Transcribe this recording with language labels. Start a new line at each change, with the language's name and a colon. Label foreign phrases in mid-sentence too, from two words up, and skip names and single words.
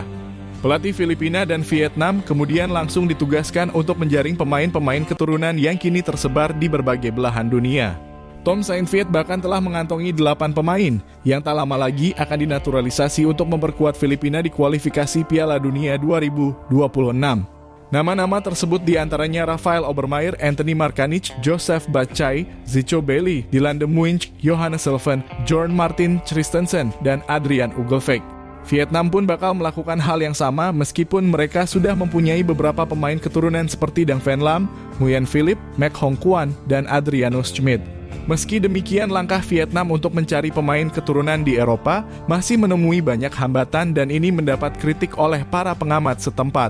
Indonesian: Pelatih Filipina dan Vietnam kemudian langsung ditugaskan untuk menjaring pemain-pemain keturunan yang kini tersebar di berbagai belahan dunia. Tom Saintfiet bahkan telah mengantongi 8 pemain yang tak lama lagi akan dinaturalisasi untuk memperkuat Filipina di kualifikasi Piala Dunia 2026. Nama-nama tersebut diantaranya Rafael Obermeier, Anthony Markanich, Joseph Bachai, Zico Bailey, Dylan de Muynch, Johannes Sylvain, Jorn Martin Christensen, dan Adrian Ugelvik. Vietnam pun bakal melakukan hal yang sama meskipun mereka sudah mempunyai beberapa pemain keturunan seperti Dang Van Lam, Nguyen Philip, Mac Hong Kuan, dan Adrianus Schmidt. Meski demikian, langkah Vietnam untuk mencari pemain keturunan di Eropa masih menemui banyak hambatan dan ini mendapat kritik oleh para pengamat setempat.